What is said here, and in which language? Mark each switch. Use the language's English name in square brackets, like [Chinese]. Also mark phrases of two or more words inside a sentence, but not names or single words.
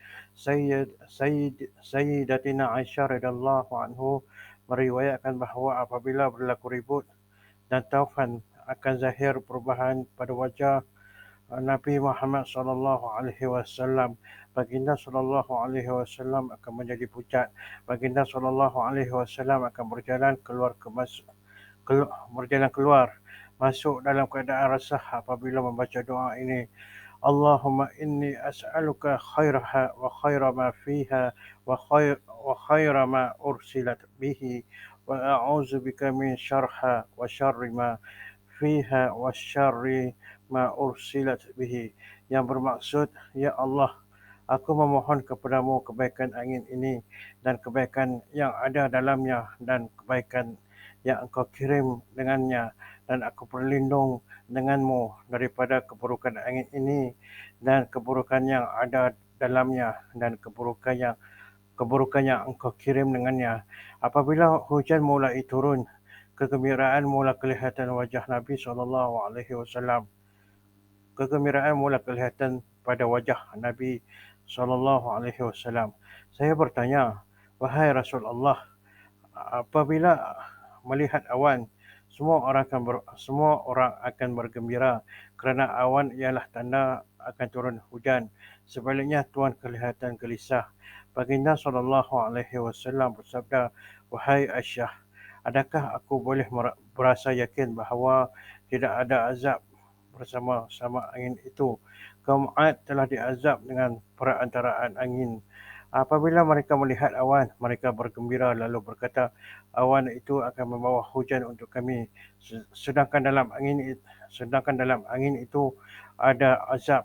[Malay] Sayyidatina Aisyah [Arabic] رضي الله عنه [Malay] meriwayatkan bahawa apabila berlaku ribut dan taufan akan zahir perubahan pada wajah Nabi Muhammad SAW. Baginda SAW akan menjadi pucat. Baginda SAW akan berjalan keluar masuk dalam keadaan resah apabila membaca doa ini. [Arabic] اللهم إني أسألك خيرها وخير ما فيها وخير ما أرسلت به وأعوذ بك من شرها وشر ما فيها وشر ما أرسلت به, [Malay] yang bermaksud, ya Allah, aku memohon kepadamu kebaikan angin ini dan kebaikan yang ada dalamnya dan kebaikan yang engkau kirim dengannya, dan aku berlindung denganmu daripada keburukan angin ini dan keburukan yang ada dalamnya dan keburukan yang engkau kirim dengannya. Apabila hujan mulai turun, kegembiraan mula kelihatan wajah Nabi SAW. Kegembiraan mula kelihatan pada wajah Nabi SAW. Saya bertanya, wahai Rasulullah, apabila melihat awan, semua orang akan bergembira kerana awan ialah tanda akan turun hujan. Sebaliknya tuan kelihatan gelisah. Baginda SAW bersabda, wahai Aisyah, adakah aku boleh berasa yakin bahawa tidak ada azab bersama-sama angin itu? Kaum Ad telah diazab dengan perantaraan angin. Apabila mereka melihat awan, mereka bergembira lalu berkata, awan itu akan membawa hujan untuk kami. Sedangkan dalam angin itu ada azab.